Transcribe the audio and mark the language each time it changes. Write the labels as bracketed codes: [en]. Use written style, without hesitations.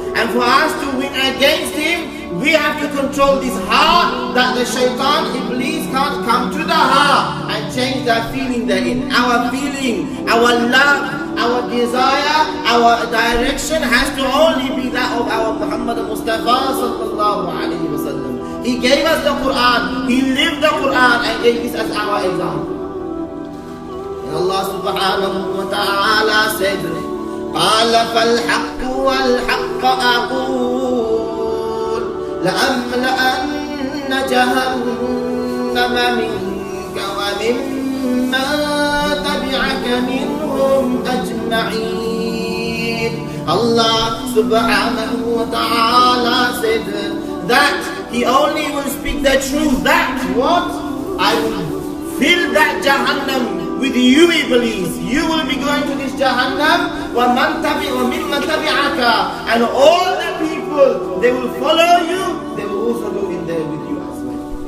[en] And for us to win against him, we have to control this heart, that the Shaytaan, Iblis, can't come to the heart and change the feeling therein. Our feeling, our love, our desire, our direction has to only be that of our Muhammad Mustafa sallallahu alayhi wa sallam. He gave us the Quran, he lived the Quran and gave this as our example. Allah subhanahu wa ta'ala said, [ar] قال فالحق والحق أقول لأملأن جهنم منك وممن تبعك منهم أجمعين. [en] Allah subhanahu wa ta'ala said that he only will speak the truth, that what? I will fill that Jahannam with you, Iblis. You will be going to this Jahannam, [ar] وَمِمَّن تَبِعَكَ, [en] and all the people, they will follow you, they will also go in there with you as well.